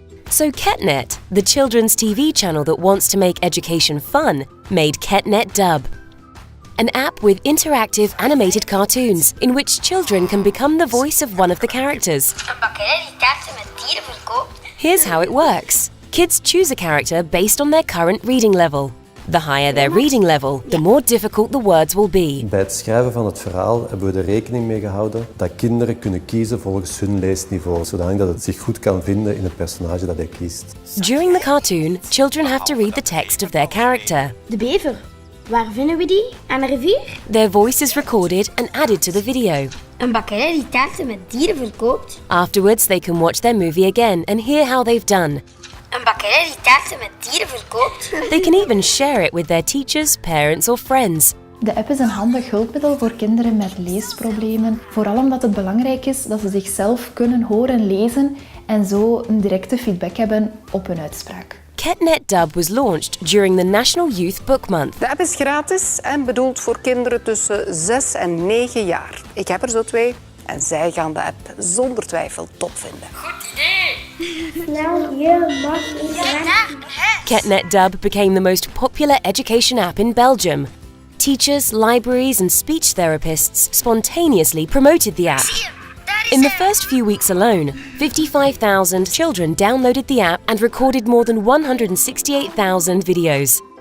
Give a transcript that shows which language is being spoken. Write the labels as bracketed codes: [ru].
[en] So Ketnet, the children's TV channel that wants to make education fun, made Ketnet Dub, an app with interactive animated cartoons in which children can become the voice of one of the characters. Here's how it works. Kids choose a character based on their current reading level. The higher their reading level, the more difficult the words will be. [nl] Bij het schrijven van het verhaal hebben we er rekening mee gehouden dat kinderen kunnen kiezen volgens hun leesniveau, zodat het zich goed kan vinden in het personage dat hij kiest. [en] During the cartoon, children have to read the text of their character. [nl] De bever. Waar vinden we die? Aan de rivier? [en] Their voice is recorded and added to the video. [nl] Een bakkerij die taarten met dieren verkoopt. [en] Afterwards, they can watch their movie again and hear how they've done. [nl] Een bakkerij die taarten met dieren verkoopt. [en] They can even share it with their teachers, parents or friends. [nl] De app is een handig hulpmiddel voor kinderen met leesproblemen. Vooral omdat het belangrijk is dat ze zichzelf kunnen horen lezen en zo een directe feedback hebben op hun uitspraak. [en] Ketnet Dub was launched during the National Youth Book Month. [nl] De app is gratis en bedoeld voor kinderen tussen 6 en 9 jaar. Ik heb er zo 2 en zij gaan de app zonder twijfel top vinden. Goed idee! [en] CatNet Dub became the most popular education app in Belgium. Teachers, libraries and speech therapists spontaneously promoted the app. In the first few weeks alone, 55,000 children downloaded the app and recorded more than 168,000 videos.